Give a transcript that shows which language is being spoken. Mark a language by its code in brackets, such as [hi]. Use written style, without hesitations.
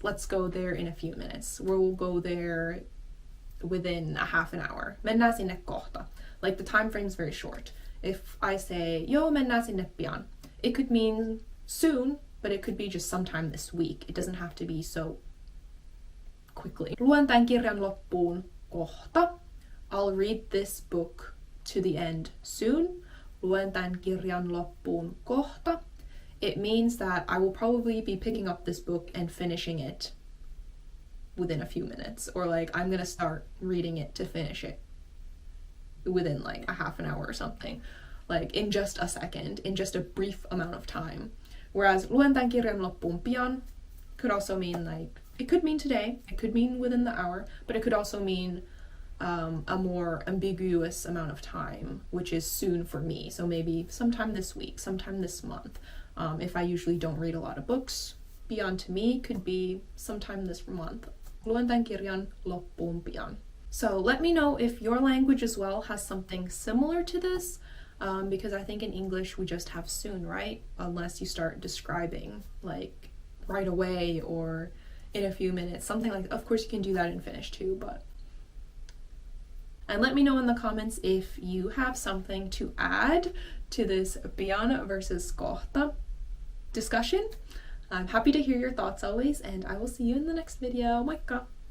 [en] Let's go there in a few minutes. We'll go there within a half an hour. [fi] Mennään sinne kohta. [en] Like, the time frame's very short. If I say, yo, [fi] mennään sinne pian, [en] it could mean soon, but it could be just sometime this week. It doesn't have to be so quickly. [fi] Luen tämän kirjan loppuun kohta. [en] I'll read this book to the end soon. [fi] Luen tämän kirjan loppuun kohta. [en] It means that I will probably be picking up this book and finishing it within a few minutes. Or like, I'm gonna start reading it to finish it within like a half an hour or something. Like, in just a second, in just a brief amount of time. Whereas [fi] luen tämän kirjan loppuun pian [en] could also mean like, it could mean today, it could mean within the hour, but it could also mean a more ambiguous amount of time, which is soon for me. So maybe sometime this week, sometime this month. If I usually don't read a lot of books, pian to me could be sometime this month. [fi] Luen tämän kirjan loppuun pian. [en] So let me know if your language as well has something similar to this, because I think in English we just have soon, right? Unless you start describing like right away or in a few minutes, something like that. Of course you can do that in Finnish too, but... And let me know in the comments if you have something to add to this pian versus kohta discussion. I'm happy to hear your thoughts always, and I will see you in the next video. [fi] Moikka!